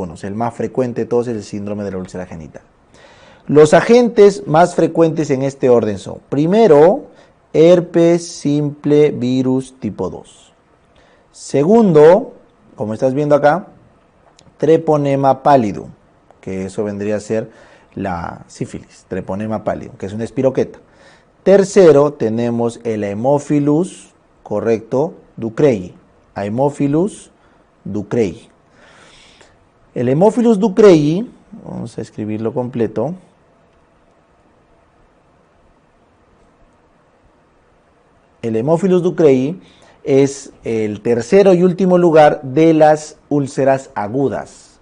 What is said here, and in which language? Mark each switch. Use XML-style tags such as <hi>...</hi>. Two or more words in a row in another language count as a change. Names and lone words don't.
<es>O sea, el más frecuente de todos es el síndrome de la úlcera genital. Los agentes más frecuentes en este orden son, primero, herpes simple virus tipo 2. Segundo, como estás viendo acá, treponema pallidum, que eso vendría a ser la sífilis, treponema pallidum, que es una espiroqueta. Tercero, tenemos el Haemophilus, correcto, ducreyi. Haemophilus ducreyi. El Haemophilus ducreyi, vamos a escribirlo completo. El Haemophilus ducreyi es el tercero y último lugar de las úlceras agudas.</es>